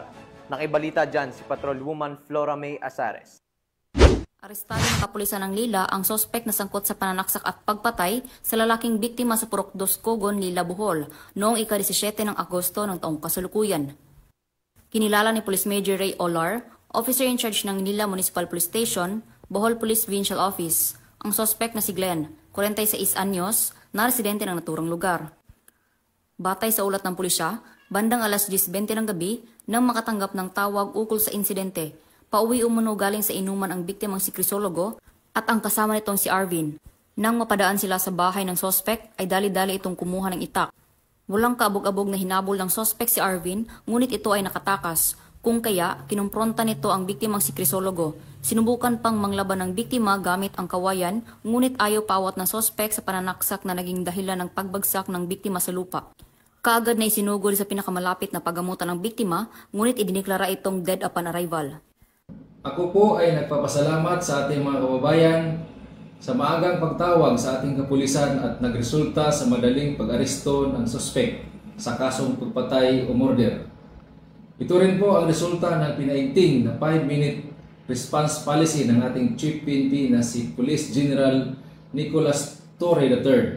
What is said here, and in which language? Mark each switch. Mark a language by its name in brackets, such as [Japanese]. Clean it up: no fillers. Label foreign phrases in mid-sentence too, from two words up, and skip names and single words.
[Filipino] Nakibalita dyan si Patrolwoman Flora May Azares. Arestado ng kapulisan ng Lila ang suspect na sangkot sa pananaksak at pagpatay sa lalaking biktima sa Purok 2 Cogon, Lila, Bohol noong ika-17 ng Agosto ng taong kasalukuyan. Kinilala ni Police Major Ray Olar, [English] officer in charge [Filipino] ng Lila Municipal Police Station, Bohol Police Provincial Office, ang suspect na si Glenn, 46 anyos, na residente ng naturang lugar. Batay sa ulat ng pulisya, bandang alas 10:20 ng gabi nang makatanggap ng tawag ukol sa insidente, pauwi umuno galing sa inuman ang biktimang si Crisologo at ang kasama nitong si Arvin. Nang mapadaan sila sa bahay ng suspect ay dali-dali itong kumuha ng itak. Walang kaabog-abog na hinabol ng suspect si Arvin, ngunit ito ay nakatakas. Kung kaya, kinumpronta nito ang biktimang si Crisologo. Sinubukan pang manglaban ng biktima gamit ang kawayan, ngunit ayaw pawat ng suspect sa pananaksak na naging dahilan ng pagbagsak ng biktima sa lupa. Kaagad na isinugol sa pinakamalapit na paggamutan ng biktima, ngunit idiniklara itong [English] dead upon arrival. [Filipino] Ako po ay nagpapasalamat sa ating mga kababayan sa maagang pagtawag sa ating kapulisan at nagresulta sa madaling pag-aresto ng suspect sa kasong pagpatay o murder. Ito rin po ang resulta ng pinaigting na [English] 5-minute response policy [Filipino] ng ating Chief PNP na si Police General Nicholas Torre III.